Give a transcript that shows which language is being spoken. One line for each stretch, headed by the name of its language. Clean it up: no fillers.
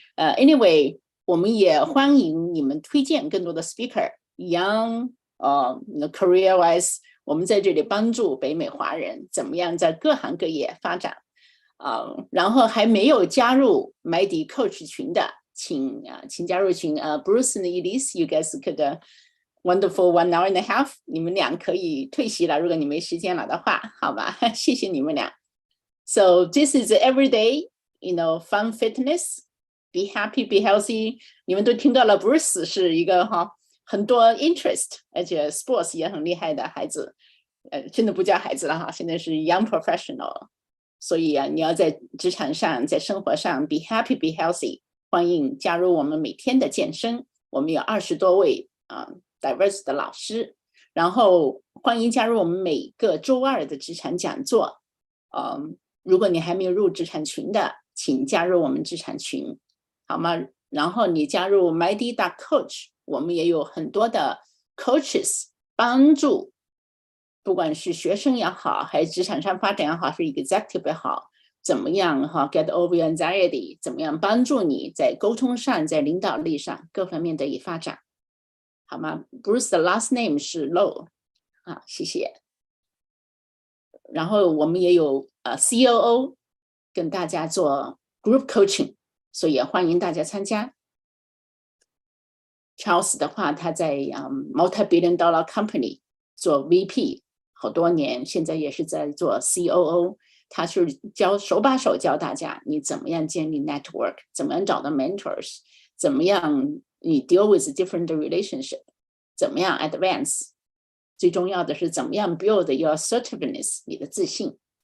Chinese: Anyway， 我们也欢迎你们推荐更多的 speaker。
English: Young career wise，
Chinese: 我们在这里帮助北美华人怎么样在各行各业发展。然后还没有加入 MyT Coach 群的，请加入群。
English: Bruce and Elise, you guys could wonderful 1 hour and a half，
Chinese: 你们俩可以退席了，如果你没时间了的话，好吧，谢谢你们俩。
English: So this is every day, fun fitness, be happy, be healthy。
Chinese: 你们都听到了 ，Bruce 是一个很多 interest， 而且 sports 也很厉害的孩子，真的不叫孩子了哈，现在是
English: young professional。
Chinese: 所以你要在职场上，在生活上
English: be happy, be healthy。
Chinese: 欢迎加入我们每天的健身，我们有20多位diverse 的老师，然后欢迎加入我们每个周2的职场讲座。如果你还没有入职场群的，请加入我们职场群，好吗？然后你加入 MyT.coach， 我们也有很多的 coaches 帮助，不管是学生也好，还是职场上发展也好，是 executive 也好，怎么样
English: get over your anxiety，
Chinese: 怎么样帮助你在沟通上，在领導力上各方面得以发展，好吗？ Bruce 的
English: last name
Chinese: 是 Low， 谢谢。然后我们也有COO 跟大家做 group coaching， 所以也欢迎大家参加。 Charles 的话，他在
English: multi-billion dollar company
Chinese: 做 VP 好多年，现在也是在做 COO， 他是手把手教大家你怎么样建立 network， 怎么样找到 mentors， 怎么样你
English: deal with different relationship，
Chinese: 怎么样 advance， 最重要的是怎么样
English: build your assertiveness，
Chinese: 你的自信。